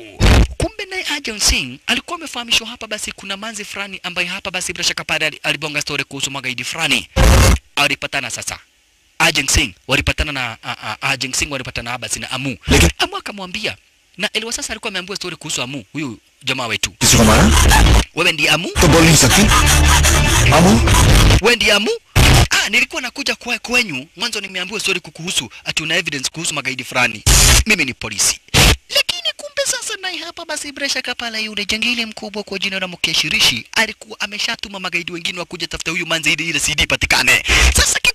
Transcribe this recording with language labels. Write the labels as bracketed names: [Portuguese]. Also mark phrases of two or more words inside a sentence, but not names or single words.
[Swahili] Kumbe naye Ajay Singh alikuwa amefahamishwa hapa basi kuna manzi fulani ambaye hapa basi bila shaka pale alibonga story kuhusu magaidi fulani. Alipatana sasa. Ajay Singh walipatana na Ajay Singh walipatana hapa basi na Amu. Amu akamwambia na Elwa sasa alikuwa ameambiwa story kuhusu Amu, huyu jamaa wetu. Wewe ndiye Amu? [Hindi] तो बोल नहीं सकती Amu? [Swahili] Wewe ndiye Amu? Nilikuwa nakuja kwenyu, mwanzo nimeambiwa story kukuhusu, atuna evidence kuhusu magaidi fulani. Mimi ni polisi. Lakini kumbe sasa naye hapa basi bila shaka pala yule jangili mkubwa kwa jina la Mukesh Rishi alikuwa ameshatuma magaidi wengine wakuja tafuta huyu manzi ile CD patikane.